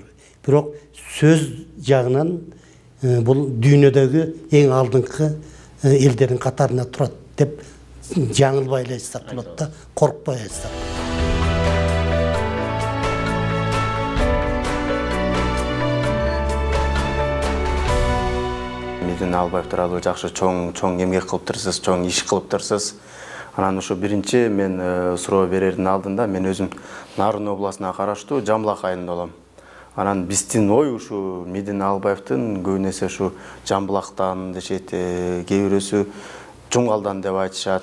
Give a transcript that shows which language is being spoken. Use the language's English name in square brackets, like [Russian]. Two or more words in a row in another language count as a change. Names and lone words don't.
[Kazakh] Бірақ сөз жағынан бұл дүйнедегі ең алдыңғы елдердің қатарына тұрады деп жаңылбай айтсақ болады да, қорықпай айтсақ. [Kyrgyz] Медина Албаев туралы жакшы чоң эмгек кылыптырсыз, чоң иш кылыптырсыз. Анан ушу биринчи мен суроо берердин алдында мен өзүм Нарын областына караштуу Жамбылак айылында болом. Анан биздин ой ушу Медина Албаевдин көбүн эсе ушу Жамбылактан дешет, кээ бирөөсү Жумгалдан деп айтышат.